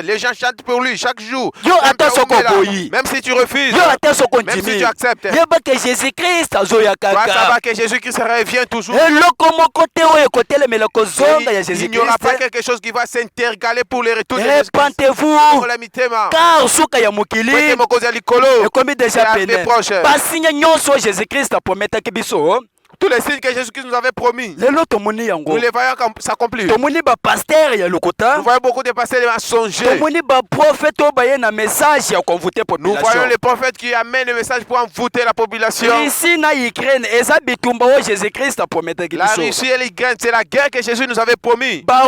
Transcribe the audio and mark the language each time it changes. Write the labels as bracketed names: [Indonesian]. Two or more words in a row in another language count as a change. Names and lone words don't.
[French] Les gens chantent pour lui chaque jour. Même si tu refuses, même si tu acceptes, tu vas que Jésus-Christ revient toujours. Il n'y aura pas quelque chose qui va s'intercaler pour le retour de Jésus-Christ. Repentez-vous, car [Lingala] suka ya mokili ekomi déjà pene. Basinya nyonso Jésus-Christ aprometaki biso. [French] Tous les signes que Jésus-Christ nous avait promis, nous les voyons s'accomplir. Nous voyons beaucoup de pasteurs mensongers. Nous voyons les prophètes qui amènent le message pour envoûter la population. La Russie et l'Ukraine, c'est la guerre que Jésus nous avait promis.